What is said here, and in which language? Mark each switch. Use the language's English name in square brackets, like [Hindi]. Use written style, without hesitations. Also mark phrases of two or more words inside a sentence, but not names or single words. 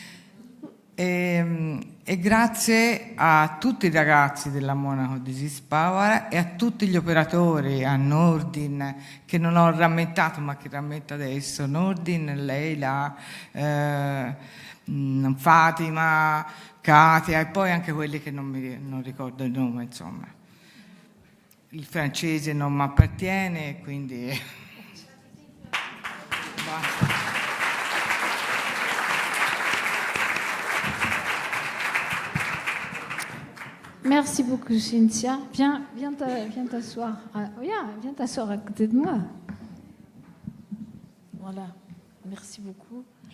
[Italian] e grazie a tutti i ragazzi della Monaco Disease Power e a tutti gli operatori, a Nordin, che non ho rammentato ma che rammento adesso, Nordin, Leila, Fatima, Katia e poi anche quelli che non ricordo il nome, insomma. Il francese non mi appartiene, quindi basta. [French] Merci beaucoup, Cynthia. Viens t'asseoir. Viens t'asseoir à côté de moi. Voilà. Merci beaucoup.